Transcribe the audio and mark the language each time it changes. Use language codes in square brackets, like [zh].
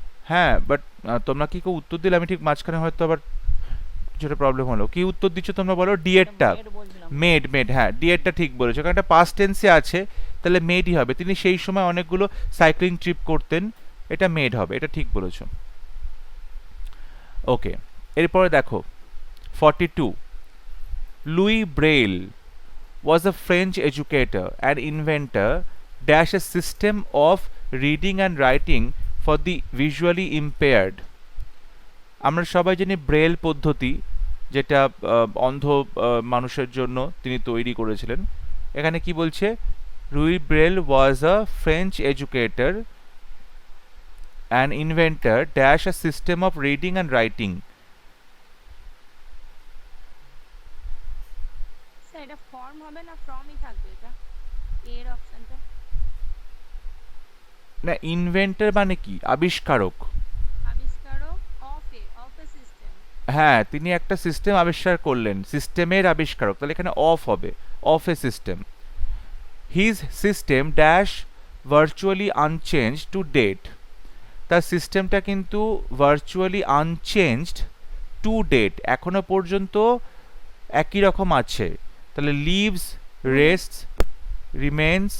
[bn] হ্যাঁ, বাট তোমরা কি কেউ উত্তর দিলে? আমি ঠিক মাঝখানে হয়তো আবার কিছুটা প্রবলেম হলো। কি উত্তর দিচ্ছ তোমরা বলো? ডিএডটা, মেড বলছিলাম। মেড, মেড, হ্যাঁ ডিএডটা ঠিক বলেছো, কারণ এটা পাস্ট টেন্সে আছে, তাহলে মেডই হবে। তিনি সেই সময় অনেকগুলো সাইক্লিং ট্রিপ করতেন, এটা মেড হবে, এটা ঠিক বলেছো। [en] okay, [bn] এরপরে দেখো [en] 42, Louis Braille was a French educator and inventor dash a system of reading and writing for the visually impaired. [bn] আমরা সবাই জানি ব্রেল পদ্ধতি, যেটা অন্ধ মানুষের জন্য তিনি তৈরি করেছিলেন। এখানে কি বলছে? [en] Louis Braille was a French educator an inventor dash a system of reading and writing. [bn] Sir এটা ফর্ম হবে না ফ্রমই থাকবে এটা এর অপশনটা না ইনভেন্টর মানে কি আবিষ্কারক [en] আবিষ্কারক of a system [bn] হ্যাঁ তিনি একটা সিস্টেম আবিষ্কার করলেন সিস্টেমের আবিষ্কারক তাহলে এখানে অফ হবে [en] of a system his system dash virtually unchanged to date [bn] তার সিস্টেমটা কিন্তু [en] virtually unchanged to date [bn] এখনো পর্যন্ত একই রকম আছে তাহলে [en] lives rests remains